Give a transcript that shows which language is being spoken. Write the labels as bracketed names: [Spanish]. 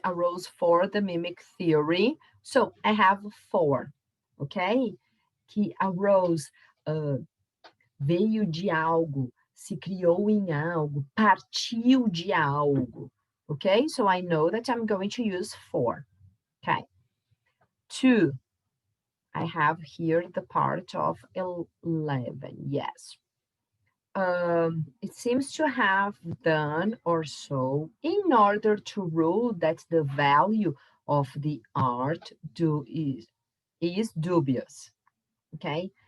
[English] Arose for the mimic theory. So I have 4, ok? [Portuguese] Que arose, veio de algo, se criou em algo, partiu de algo, ok? [English] So I know that I'm going to use 4, okay? 2, I have here the part of 11, yes. It seems to have done or so in order to rule that the value of the art is dubious, okay?